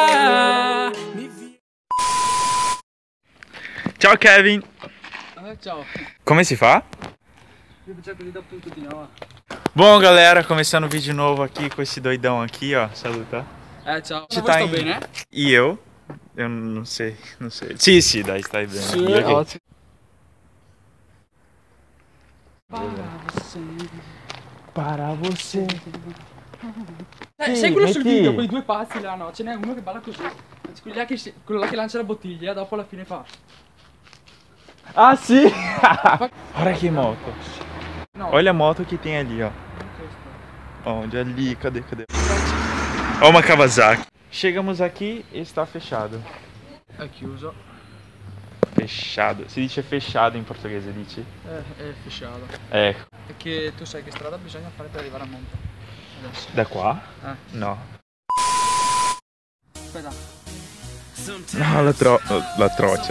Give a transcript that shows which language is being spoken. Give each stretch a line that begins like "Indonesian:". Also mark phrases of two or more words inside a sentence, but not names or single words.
Portuguese: Tchau, Kevin. Tchau. Como se fala? Bom, galera, começando um vídeo novo aqui com esse doidão aqui, ó.
Italian: Saluta.
Portuguese: Tchau. Você tá bem, né? E eu? Eu não sei.
Italian: Sì, dai, stai bene.
Portuguese: Sim,
Italian: Io che-
Portuguese: ótimo. Para você.
Italian: Sai quello sul metti- video, quei due pazzi là, no? Ce n'è uno che balla così. Anzi, quello là che lancia la bottiglia, dopo alla fine fa. Ah, sì!
Portuguese: Olha que moto. No. Olha a moto que tem ali, ó. Onde? Ali, cadê? Ó uma Kawasaki. Chegamos aqui e está fechado.
Italian: È chiuso.
Portuguese: Fechado.
Italian: Si dice fechado in portoghese, dici? È fisciato. Ecco. E che tu sai che strada bisogna fare per arrivare a monte. Adesso. Da qua? Ah. No. Aspetta. No, la troccia.